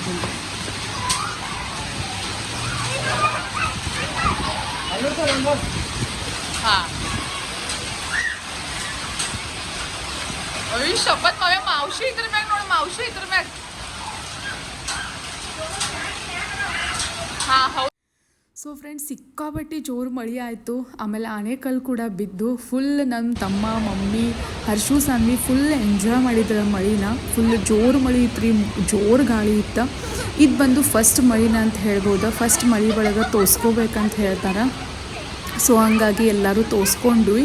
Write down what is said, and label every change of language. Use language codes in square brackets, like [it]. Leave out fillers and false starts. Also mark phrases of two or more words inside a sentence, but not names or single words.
[kn] हां, अरे शपथ, माझ्या मावशी इतर मॅग नोड, मावशी इतर मॅग. हां ಹೌದು. [en] so friends, [kn] ಸಿಕ್ಕಾಪಟ್ಟಿ ಜೋರು ಮಳೆ ಆಯಿತು. ಆಮೇಲೆ ಆನೆಕಲ್ಲು ಕೂಡ ಬಿದ್ದು ಫುಲ್ ನನ್ನ ತಮ್ಮ, ಮಮ್ಮಿ, ಹರ್ಷು, ಸಾನ್ವಿ [en] full enjoy [kn] ಮಾಡಿದ್ರು ಮಳಿನ. ಫುಲ್ ಜೋರು ಮಳೆ ಇತ್ತು ರೀ, ಜೋರು ಗಾಳಿ ಇತ್ತು. ಇದು ಬಂದು ಫಸ್ಟ್ ಮಳಿನ ಅಂತ ಹೇಳ್ಬೋದು. ಫಸ್ಟ್ ಮಳೆ ಒಳಗೆ ತೋರಿಸ್ಕೋಬೇಕಂತ ಹೇಳ್ತಾರೆ. ಸೊ ಹಂಗಾಗಿ ಎಲ್ಲರೂ ತೋರಿಸ್ಕೊಂಡ್ವಿ.